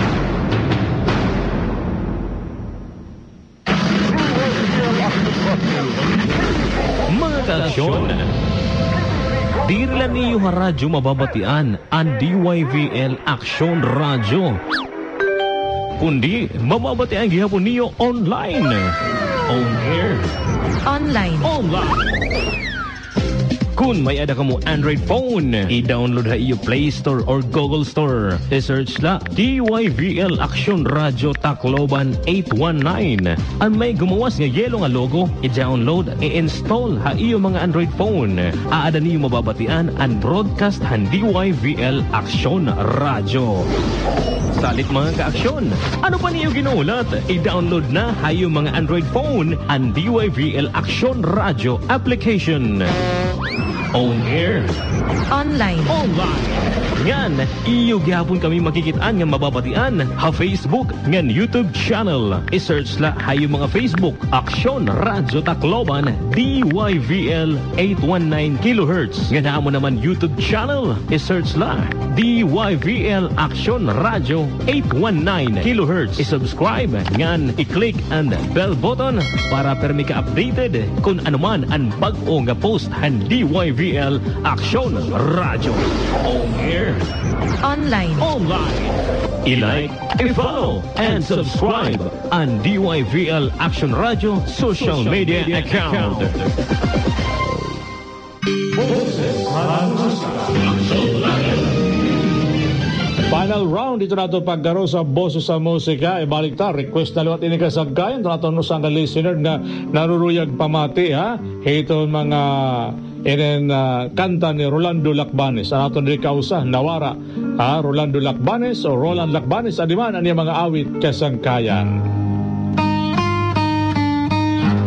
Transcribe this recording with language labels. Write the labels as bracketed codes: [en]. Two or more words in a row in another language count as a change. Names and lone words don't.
[war] Mga kaaksyon, di rin niyo radyo mababatian ang DYVL Action Radio. Kundi mababatian gihapon niyo online. [en] On air. Online. [war] Kung may ada ka mo Android phone, i-download ha iyo Play Store or Google Store. I-search la DYVL Action Radio Tacloban 819. Ang may gumawas nga yelo nga logo, i-download, i-install ha iyo mga Android phone. Aada niyo mababatian ang broadcast han DYVL Action Radio. Salit mga kaaksyon, ano pa niyo ginulat? I-download na ha iyo mga Android phone ang DYVL Action Radio application. [en] On air. Online. [war] Ngan, iyo gyapon kami makikitaan nga mababatian ha Facebook ngan YouTube channel. I-search la hayo mga Facebook Action Radio Tacloban DYVL 819 kHz. Nga mo naman YouTube channel. I-search la DYVL Action Radio 819 kHz. I-subscribe ngan i-click ang [en] bell button [war] para permi ka updated kung anuman ang bag-o nga post han DYVL Action Radio. [en] On air. Online. I-like, i-follow, and subscribe on DYVL Action Radio social media account. Final round [war] ito nato paggaro sa Boses sa Musika. Ibalik ta, request na liwat ini kasagkayan. Ito nato no sa listener nga naruruyag pamati ha. Ito mga kanta ni Rolando Lacbanes. Ang nato ni kausa, Nawara. Ha? Rolando Lacbanes o Roland Lacbanes. Adiman ang mga awit kasangkayan.